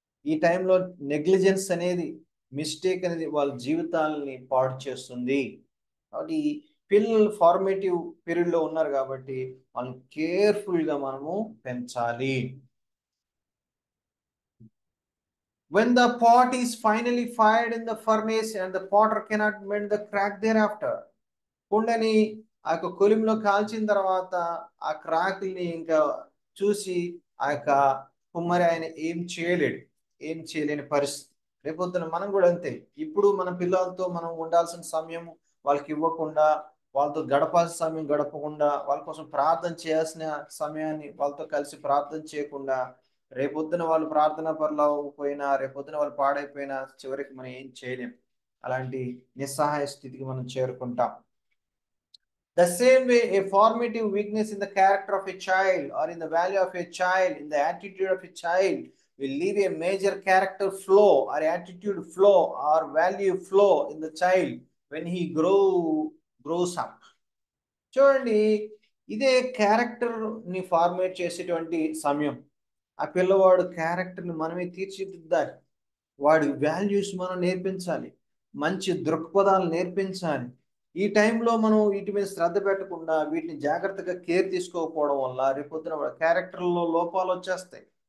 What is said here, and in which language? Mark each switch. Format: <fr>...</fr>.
<te>ఈ టైంలో నెగ్లిజెన్స్ అనేది, మిస్టేక్ అనేది వాళ్ళ జీవితాలని పాడు చేస్తుంది. కాబట్టి పిల్లలు ఫార్మేటివ్ పీరియడ్లో ఉన్నారు కాబట్టి వాళ్ళని కేర్ఫుల్గా మనము పెంచాలి.</te> <en>When the pot is finally fired in the furnace and the potter cannot mend the crack thereafter.</en> <te>కుండని ఆ యొక్క కొలిమిలో కాల్చిన తర్వాత ఆ క్రాక్ని ఇంకా చూసి ఆ యొక్క కుమ్మరి ఆయన ఏం చేయలేని పరిస్థితి. రేపొద్దున మనం కూడా అంతే. ఇప్పుడు మన పిల్లలతో మనం ఉండాల్సిన సమయం వాళ్ళకి ఇవ్వకుండా, వాళ్ళతో గడపాల్సిన సమయం గడపకుండా, వాళ్ళ కోసం ప్రార్థన చేయాల్సిన సమయాన్ని వాళ్ళతో కలిసి ప్రార్థన చేయకుండా, రేపొద్దున వాళ్ళు ప్రార్థన పరులు అవ్వకపోయినా, రేపొద్దున వాళ్ళు పాడైపోయినా చివరికి మనం ఏం చేయలేం. అలాంటి నిస్సహాయ స్థితికి మనం చేరుకుంటాం.</te> <en>The same way, a formative weakness in the character of a child or in the value of a child, in the attitude of a child, will leave a major character flaw or attitude flaw or value flaw in the child when he grows up.</en> <te>చూడండి, ఇదే క్యారెక్టర్ని format చేసేటువంటి సమయం. ఆ పిల్లవాడు క్యారెక్టర్ని మనమే తీర్చిదిద్దాలి, వాడి వాల్యూస్ మనం నేర్పించాలి, మంచి దృక్పథాలు నేర్పించాలి. ఈ టైంలో మనం వీటి మీద శ్రద్ధ పెట్టకుండా వీటిని జాగ్రత్తగా కేర్ తీసుకోకపోవడం వల్ల రేపొద్దున వాడి క్యారెక్టర్లో లోపాలు వచ్చేస్తాయి.</te>